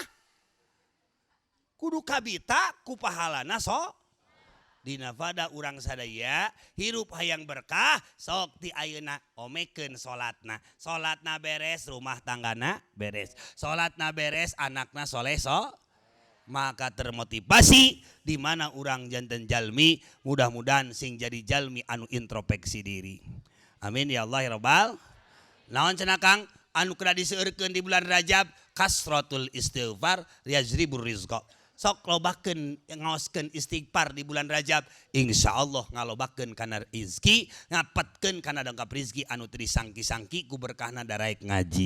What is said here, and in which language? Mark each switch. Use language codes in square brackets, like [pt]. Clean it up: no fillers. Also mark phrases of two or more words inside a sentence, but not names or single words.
[su] Kudu kabita ku pahalana dina fada urang sadaya hirup hayang berkah sok ti ayeuna omekeun salatna beres rumah tanggana beres, salatna beres anakna soleh maka termotivasi di mana urang janten jalmi mudah-mudahan sing jadi jalmi anu introspeksi diri. [ar] آمين يا الله يا رب. [su] Naon cenah Kang anu kudu diseueurkeun di bulan Rajab [ar] كثرة الاستغفار يجلب الرزق. [su] Sok lobakeun ngaoskeun istighfar di bulan Rajab, insyaallah ngalobakeun kana rezeki, ngapetkeun kana dangkap rezeki anu teu disangki-sangki ku berkahna daraek ngaji.